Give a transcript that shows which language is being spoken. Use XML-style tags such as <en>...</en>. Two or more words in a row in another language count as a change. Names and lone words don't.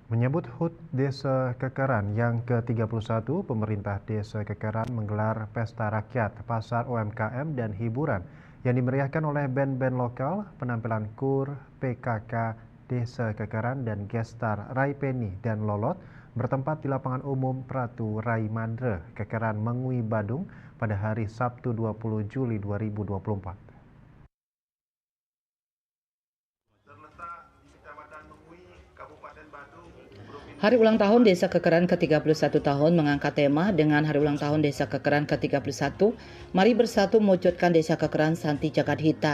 <id>Menyambut HUT Desa Kekeran yang ke-31, pemerintah Desa Kekeran menggelar pesta rakyat, pasar UMKM dan hiburan yang dimeriahkan oleh band-band lokal, penampilan KUR, PKK, Desa Kekeran dan gestar Rai Penny dan Lolot bertempat di lapangan umum Pratu Rai Mandre, Kekeran Mengui, Badung pada hari Sabtu 20 Juli 2024. Hari ulang tahun Desa Kekeran ke-31 tahun mengangkat tema dengan Hari ulang tahun Desa Kekeran ke-31, mari bersatu mewujudkan Desa Kekeran Santi Jagadhita.</id>